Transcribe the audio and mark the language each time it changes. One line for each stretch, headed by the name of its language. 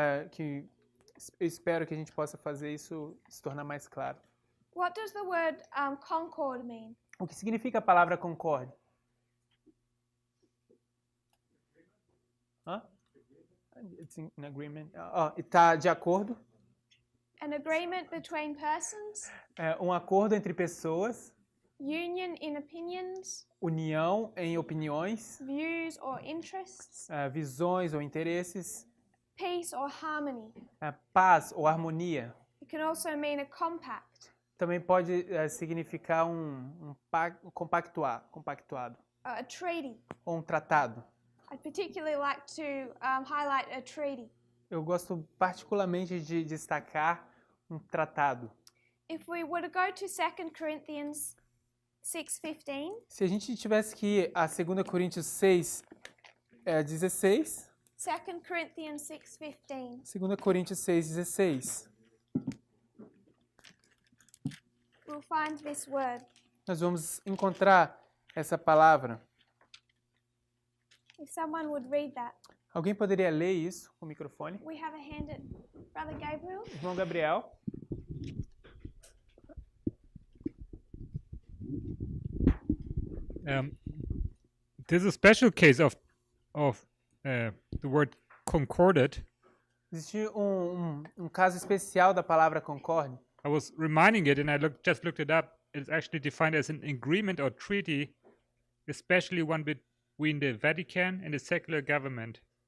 Portuguese: que eu espero que a gente possa fazer isso se tornar mais claro.
English: What does the word concord mean?
Portuguese: O que significa a palavra concorde?
English: It's in agreement.
Portuguese: Está de acordo.
English: An agreement between persons,
Portuguese: Um acordo entre pessoas,
English: union in opinions,
Portuguese: união em opiniões,
English: views or interests,
Portuguese: visões ou interesses,
English: peace or harmony.
Portuguese: paz ou harmonia.
English: It can also mean a compact,
Portuguese: Também pode significar compactuado,
English: a treaty.
Portuguese: ou um tratado.
English: I'd particularly like to highlight a treaty.
Portuguese: Eu gosto particularmente de destacar um tratado.
English: If we were to go to 2 Corinthians 6:15.
Portuguese: Se a gente tivesse que ir a 2 Coríntios 6, 16,
English: 2 Corinthians 6:15.
Portuguese: 2 Coríntios 6, 16,
English: We'll find this word.
Portuguese: nós vamos encontrar essa palavra.
English: If someone would read that.
Portuguese: Alguém poderia ler isso com o microfone?
English: We have a hand at Brother Gabriel.
Portuguese: Irmão Gabriel.
English: There's a special case of the word concorded.
Portuguese: Existe um caso especial da palavra concorde.
English: I was reminding it, and I just looked it up. It's actually defined as an agreement or treaty, especially one between the Vatican and the secular government.